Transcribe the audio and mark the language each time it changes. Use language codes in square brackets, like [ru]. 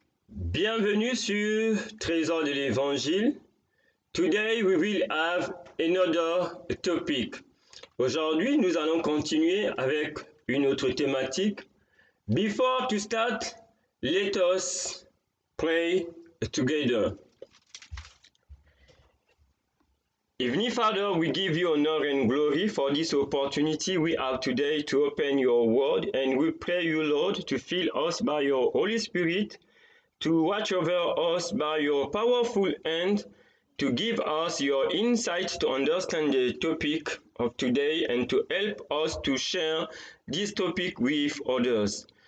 [fr] Bienvenue sur Trésor de l'Évangile. [en] Today we will have another topic. [fr] Aujourd'hui, nous allons continuer avec une autre thématique. [en] Before to start, let us pray together. Heavenly Father, we give you honor and glory for this opportunity we have today to open your word, and we pray you, Lord, to fill us by your Holy Spirit, to watch over us by your powerful hand, to give us your insight to understand the topic of today and to help us to share this topic with others.